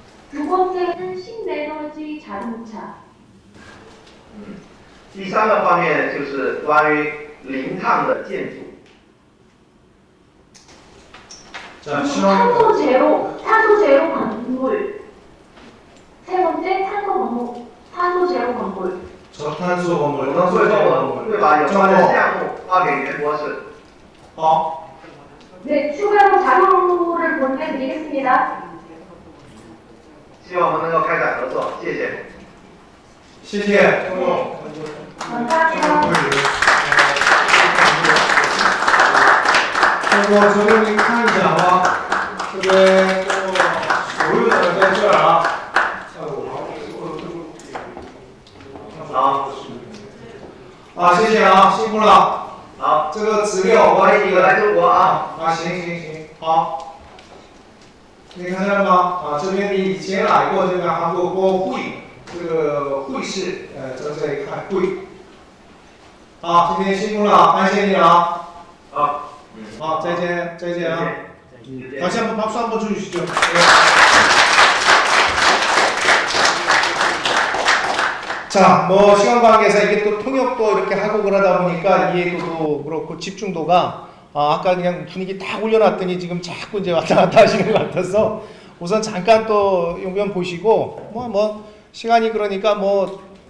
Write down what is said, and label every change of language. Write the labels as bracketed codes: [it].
[ko] 두 번째는 신에너지 자동차. [zh] 第三个方面就是关于零碳的建筑。 [ko] 자, 탄소 제로 건물. 세 번째, 탄소 제로 건물. 저탄소 건물, [zh] 我们会 [ko] 탄소 [zh] 后会把有关的项目发给袁博士。 [ko] 네, 추가로 자료를 보내드리겠습니다. [zh] 希望我们能够开展合作，谢谢。谢谢。 [ko] 감사합니다. [zh] 通过这边您看一下啊，这边所有的在这儿啊。好，谢谢啊，辛苦了。好，这个资料欢迎你们来中国啊。行，好。你看见了吗？这边你以前来过这个韩国国会这个会室，正在开会。好，今天辛苦了，感谢你了。好，再见啊。 [ko] 다시 한번 박수 한번 주시죠. 자, 뭐 시간 관계상 이게 또 통역도 이렇게 하고 그러다 보니까 이해도도 그렇고 집중도가 아까 그냥 분위기 딱 올려놨더니 지금 자꾸 이제 왔다 갔다 하시는 것 같아서 우선 잠깐 또 용변 보시고 뭐 시간이 그러니까 뭐